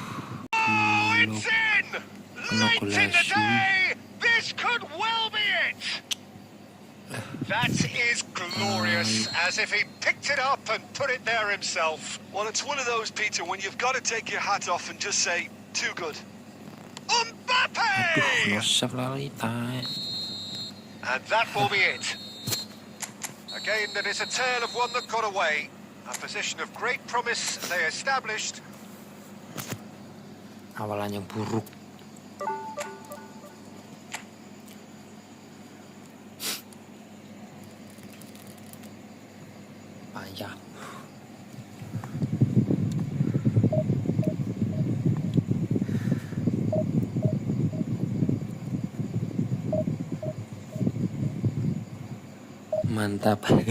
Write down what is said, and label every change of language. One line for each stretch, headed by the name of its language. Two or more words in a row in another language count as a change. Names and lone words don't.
English: Oh, it's in! Late in the day! This could well be it! That is glorious, as if he picked it up and put it there himself. Well, it's one of those, Peter, when you've got to take your hat off and just say, too good. Mbappe!
Javanese: Aduh, nusap lali tai.
English: And that will be it. A game that is a tale of one that got away. A position of great promise they established.
Indonesian: Awalan yang buruk. Payah. Mantap.